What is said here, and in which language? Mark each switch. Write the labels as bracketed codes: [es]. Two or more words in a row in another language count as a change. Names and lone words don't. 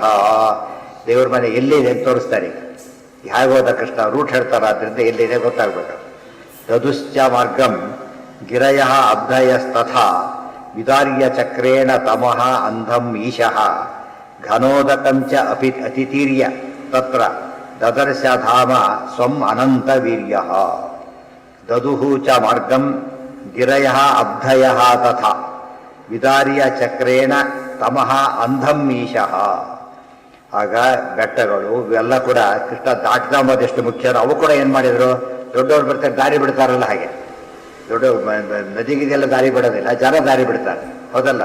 [kn] ದೇವ್ರ ಮನೆ ಎಲ್ಲಿದೆ ಅಂತ ತೋರಿಸ್ತಾರೆ. ಹೇಗೋದ ಕೃಷ್ಣ ರೂಟ್ ಹೇಳ್ತಾರೆ, ಆದ್ದರಿಂದ ಎಲ್ಲಿದೆ ಗೊತ್ತಾಗ್ಬೇಕು. [sa] ತದುಶ್ಚ ಮಾರ್ಗಂ ಗಿರಯ ಅಬ್ಧಯಸ್ತಥಾ ವಿದಾರ್ಯ ಚಕ್ರೇಣ ತಮಃ ಅಂಧಂ ಈಶಃ ಘನೋದಕಂಚ ಅತಿತೀರ್ಯ ತತ್ರ ದದರ್ಶ ಧಾಮ ಸ್ವಂ ಅನಂತ ವೀರ್ಯಃ. ದದುಹು ಚ ಮಾರ್ಗಂ ಗಿರಯ ಅಬ್ಧಯ ತಥಾ ವಿದಾರ್ಯ ಚಕ್ರೇಣ ತಮಃ ಅಂಧಂ ಈಶಃ. [kn] ಆಗ ಬೆಟ್ಟಗಳು ಇವೆಲ್ಲ ಕೂಡ ಕೃಷ್ಣ ದಾಟ್ಕೊಂಬೋದೆಷ್ಟು ಮುಖ್ಯನೋ ಅವು ಕೂಡ ಏನು ಮಾಡಿದ್ರು, ದೊಡ್ಡವ್ರು ಬರ್ತಾರೆ ದಾರಿ ಬಿಡ್ತಾರಲ್ಲ ಹಾಗೆ. ದೊಡ್ಡ ನದಿಗಿದೆಲ್ಲ ದಾರಿ ಬಿಡೋದಿಲ್ಲ, ಜನ ದಾರಿ ಬಿಡ್ತಾರೆ, ಹೌದಲ್ಲ.